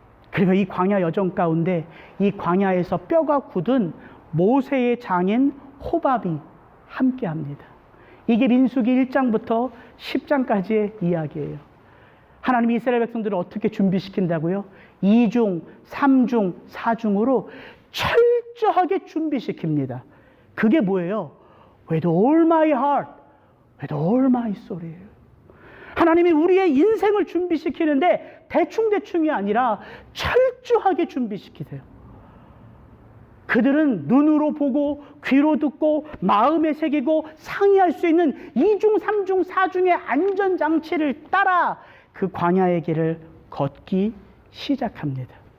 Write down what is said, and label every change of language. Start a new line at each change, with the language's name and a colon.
Korean: 그리고 이 광야 여정 가운데 이 광야에서 뼈가 굳은 모세의 장인 호밥이 함께합니다. 이게 민수기 1장부터 10장까지의 이야기예요. 하나님이 이스라엘 백성들을 어떻게 준비시킨다고요? 2중, 3중, 4중으로 철저하게 준비시킵니다. 그게 뭐예요?
English: With all my heart, with all my soul이에요.
Korean: 하나님이 우리의 인생을 준비시키는데 대충대충이 아니라 철저하게 준비시키세요. 그들은 눈으로 보고 귀로 듣고 마음에 새기고 상의할 수 있는 2중, 3중, 4중의 안전장치를 따라 그 광야의 길을 걷기 시작합니다.